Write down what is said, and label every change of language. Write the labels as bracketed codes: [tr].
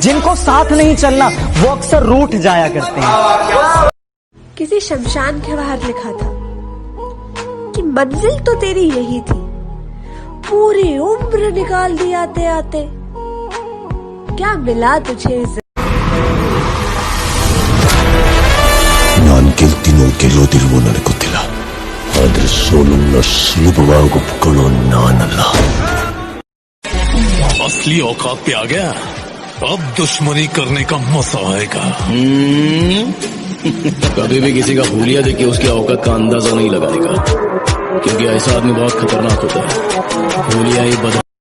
[hi] जिनको साथ नहीं चलना वो अक्सर रूठ जाया करते हैं। किसी शमशान के बाहर लिखा था कि मंजिल तो तेरी यही थी, पूरी उम्र निकाल दी आते आते, क्या मिला तुझे? [kn] ನಾನು ಗೆಲ್ತೀನೋ ಗೆಲ್ಲೋದಿಲ್ವೋ ನನಗೆ ಗೊತ್ತಿಲ್ಲ, ಆದ್ರೆ ಸೋಲನ್ನ ಸುಲಭವಾಗಿ ಒಪ್ಕೊಳ್ಳೋ ನಾನಲ್ಲ। [hi] असली औकात पे आ गया, अब दुश्मनी करने का मजा आएगा। कभी भी किसी का हुलिया देख के उसकी औकात का अंदाजा नहीं लगाएगा, क्योंकि ऐसा आदमी बहुत खतरनाक होता है। हुलिया ही बदल।